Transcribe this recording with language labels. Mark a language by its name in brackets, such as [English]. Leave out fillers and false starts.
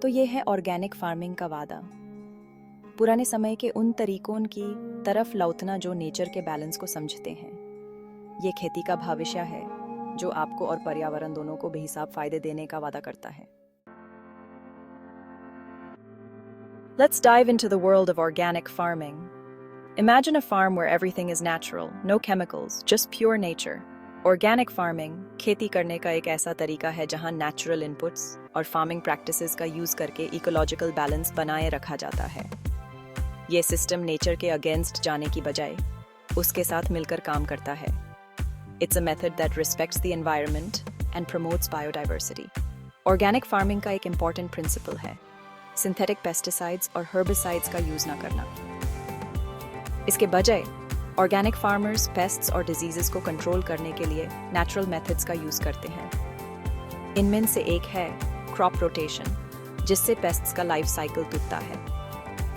[Hindi] तो ये है ऑर्गेनिक फार्मिंग का वादा, पुराने समय के उन तरीकों की तरफ लौटना जो नेचर के बैलेंस को समझते हैं। ये खेती का भविष्य है जो आपको और पर्यावरण दोनों को बेहिसाब फायदे देने का वादा करता है। [English] Let's dive into the world of organic farming. Imagine a farm where everything is natural, no chemicals, just pure nature. [Hindi] Organic farming खेती करने का एक ऐसा तरीका है जहां natural inputs और farming practices का यूज करके ecological balance बनाए रखा जाता है। ये सिस्टम नेचर के अगेंस्ट जाने की बजाय उसके साथ मिलकर काम करता है। [English] It's a method that respects the environment and promotes biodiversity. [Hindi] Organic farming का एक important principle है सिंथेटिक पेस्टिसाइड्स और हर्बिसाइड्स का यूज ना करना। इसके बजाय ऑर्गेनिक फार्मर्स पेस्ट्स और डिजीजेस को कंट्रोल करने के लिए नेचुरल मेथड्स का यूज करते हैं। इनमें से एक है क्रॉप रोटेशन, जिससे पेस्ट्स का लाइफ साइकिल टूटता है।